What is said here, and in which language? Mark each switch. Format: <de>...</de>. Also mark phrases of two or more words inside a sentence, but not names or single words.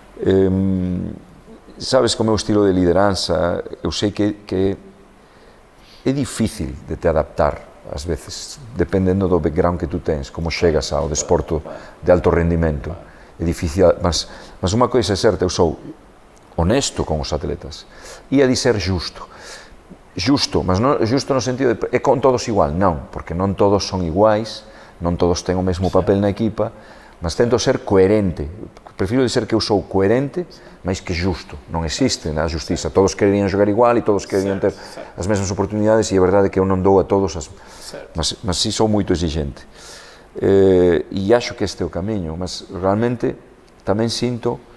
<gl>Sabes, como é o estilo de liderança, eu sei que é difícil de te adaptar ás veces, dependendo do background que tú tens, como chegas ao desporto de alto rendimento, é difícil, mas unha coisa é certa, eu sou honesto con os atletas, e a de ser justo, mas non justo no sentido de, é con todos igual, non, porque non todos son iguais, non todos ten o mesmo papel na equipa, mas tento ser coherente, prefiro dizer que eu sou coherente, mais que justo, non existe na justiza, todos quererían jogar igual e todos quererían ter as mesmas oportunidades, e é verdade que eu non dou a todos, mas si sou moito exigente, e acho que este é o camiño, mas realmente tamén sinto</gl>